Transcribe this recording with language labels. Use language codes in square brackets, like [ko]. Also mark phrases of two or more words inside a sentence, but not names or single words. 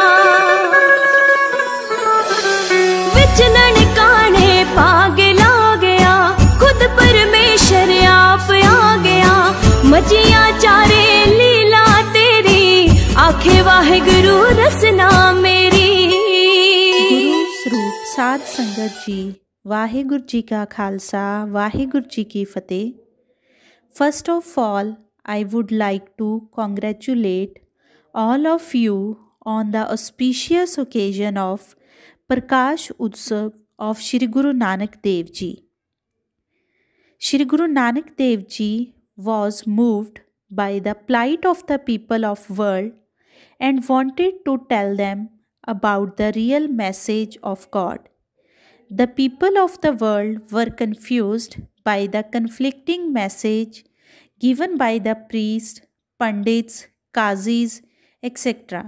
[pa] ਵਿੱਚ ਨਨਕਾਣੇ ਪਾਗੇ ਲਾ ਗਿਆ, ਖੁਦ ਪਰਮੇਸ਼ਵਰ ਆਪ ਆ ਗਿਆ। ਮਚਿਆ ਚਾਰੇ ਲੀਲਾ ਤੇਰੀ, ਆਖੇ ਵਾਹਿਗੁਰੂ ਰਸਨਾ ਮੇਰੀ। गुरु ਸਰੂਪ ਸਾਧ ਸੰਗਤ ਜੀ, ਵਾਹਿਗੁਰੂ ਜੀ ਕਾ ਖਾਲਸਾ, ਵਾਹਿਗੁਰੂ ਜੀ ਕੀ ਫਤਿਹ। [en] First of all, I would like to congratulate all of you on the auspicious occasion of Prakash Utsav of Shri Guru Nanak Dev Ji. Shri Guru Nanak Dev Ji was moved by the plight of the people of world and wanted to tell them about the real message of God. The people of the world were confused by the conflicting message given by the priests, pandits, qazis, etc.